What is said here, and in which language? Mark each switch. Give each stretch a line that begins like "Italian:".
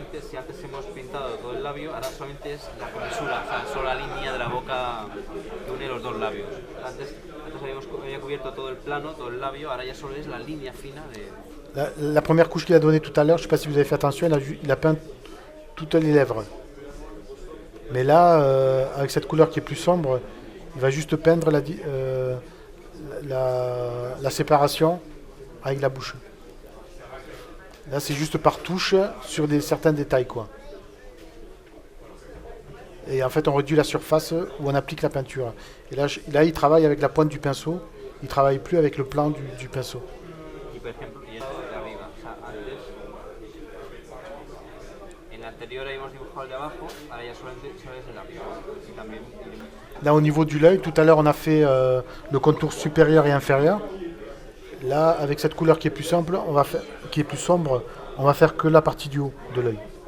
Spanish: Si antes hemos pintado todo el labio, ahora solamente es la comisura, o sea, solo la línea de la boca que une los dos labios. Antes había cubierto todo el plano, todo el labio, ahora ya solo es la línea fina de...
French: La première couche qu'il a donnée tout à l'heure, je ne sais pas si vous avez fait attention, il a peint toutes les lèvres. Mais là, avec cette couleur qui est plus sombre, il va juste peindre la séparation avec la bouche. Là, c'est juste par touche sur certains détails, quoi. Et en fait, on réduit la surface où on applique la peinture. Et là, il travaille avec la pointe du pinceau. Il ne travaille plus avec le plan du pinceau.
Spanish: Y por ejemplo, y esto de arriba, o sea, antes, en la anterior habíamos dibujado el de abajo, ahora ya solamente es el de arriba. Y también
French: Là, au niveau du l'œil, tout à l'heure, on a fait le contour supérieur et inférieur. Là, avec cette couleur qui est plus sombre, on va faire que la partie du haut de l'œil.